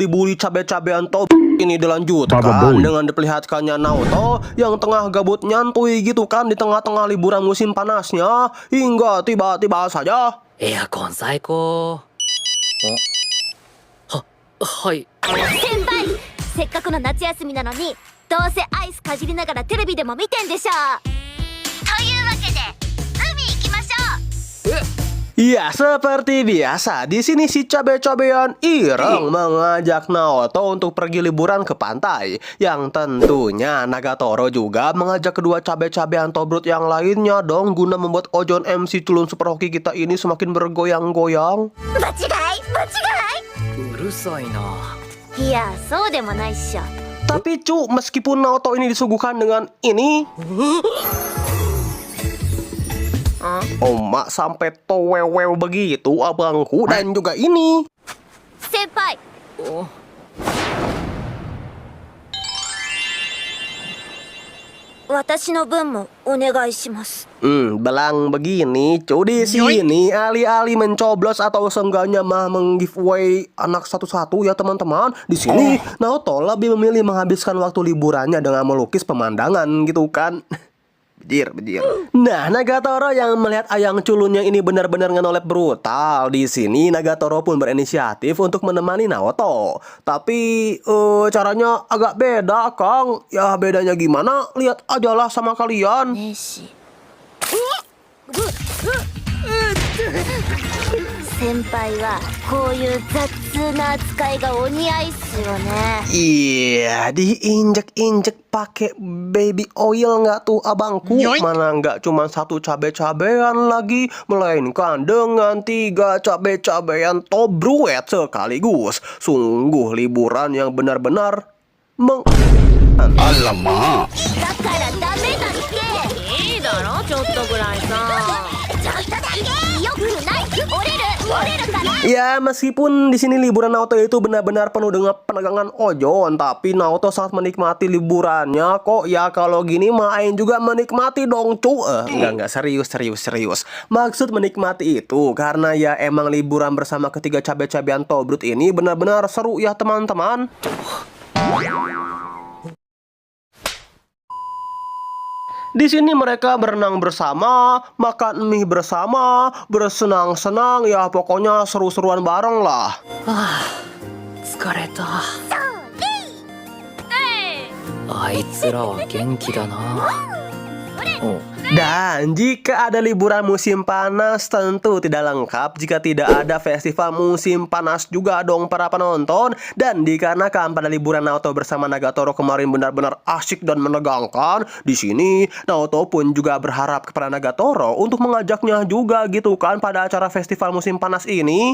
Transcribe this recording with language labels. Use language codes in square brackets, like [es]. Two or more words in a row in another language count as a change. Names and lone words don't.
[id] dibully cabe-cabean top ini dilanjutkan dengan diperlihatkannya Naoto yang tengah gabut nyantui gitu kan di tengah-tengah liburan musim panasnya, hingga tiba-tiba saja [ja] エアコン最高。はい。先輩、せっかくの夏休みなのにどうせアイスかじりながらテレビでも見てんでしょ。というわけで海行きましょう。 [id] Ya seperti biasa, di sini si cabe-cabean Ireng mengajak Naoto untuk pergi liburan ke pantai. Yang tentunya Nagatoro juga mengajak kedua cabe-cabean tobrut yang lainnya dong, guna membuat ojon MC culun super hoki kita ini semakin bergoyang-goyang. [ja] 間違い。うるさいな。いや、そうでもないっしょ。 [id] Tapi cu, meskipun Naoto ini disuguhkan dengan ini, Omak sampai towewew begitu abangku, dan juga ini. [ja] 先輩。私の分もお願いします。 [id] Belang begini, cu, di sini alih-alih mencoblos atau seenggaknya mah meng-giveaway anak satu-satu ya teman-teman. Di sini Naoto lebih memilih menghabiskan waktu liburannya dengan melukis pemandangan gitu kan. Bejir. Nah, Nagatoro yang melihat ayang culunnya ini benar-benar ngenolep brutal. Di sini Nagatoro pun berinisiatif untuk menemani Naoto. Tapi caranya agak beda, Kang. Ya bedanya gimana? Lihat aja lah sama kalian. [ja] ねえし。先輩はこういう雑な扱いがお似合いっすよね。 [id] Iya, diinjek-injek pakai [en] baby oil [id] nggak tuh abangku? Mana nggak cuma satu cabe-cabean lagi, melainkan dengan 3 cabe-cabean tobruet sekaligus. Sungguh liburan yang benar-benar Alamak. [ja] だからダメだって。いいだろ、ちょっとぐらいさ。ちょっとだけ。よくない。折れるから。 [id] Ya, meskipun di sini liburan Naoto itu benar-benar penuh dengan penegangan ojon, tapi Naoto sangat menikmati liburannya kok. Ya kalau gini mah Ain juga menikmati dong, cu. Enggak, serius. Maksud menikmati itu karena ya emang liburan bersama ketiga cabe-cabean tobrut ini benar-benar seru ya teman-teman. Di sini mereka berenang bersama, makan mie bersama, bersenang-senang, ya pokoknya seru-seruan bareng lah. [ja] 疲れた。あいつらは元気だな。 [id] Dan jika ada liburan musim panas tentu tidak lengkap jika tidak ada festival musim panas juga dong para penonton. Dan dikarenakan pada liburan Naoto bersama Nagatoro kemarin benar-benar asyik dan menegangkan, di sini Naoto pun juga berharap kepada Nagatoro untuk mengajaknya juga gitu kan pada acara festival musim panas ini.